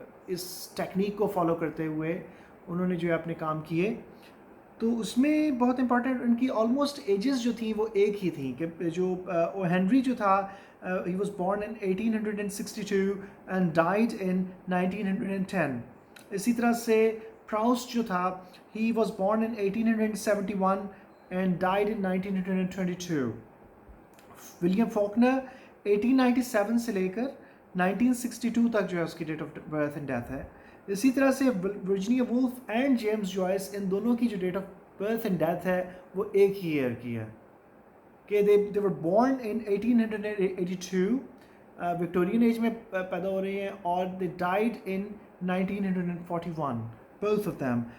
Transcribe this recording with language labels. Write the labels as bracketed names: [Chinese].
[Hindi] इस टेक्निक को फॉलो करते हुए उन्होंने जो है अपने काम किए। तो उसमें बहुत इंपॉर्टेंट उनकी ऑलमोस्ट एजेस जो थी वो एक ही थी कि जो ओ हेनरी जो था, [English] He was born in 1862 and died in 1910। [Hindi] इसी तरह से प्राउस्ट जो था, [English] he was born in 1871 and died in 1922. [Hindi] William Faulkner 1897 से लेकर 1962 तक जो है उसकी date of birth and death है। इसी तरह से Virginia Woolf and James Joyce, इन दोनों की जो date of birth and death है वो एक ही ईयर की है कि [English] they were born in 1882, [Hindi] Victorian age में पैदा हो रही हैं, और [English] They died in 1941, both of them.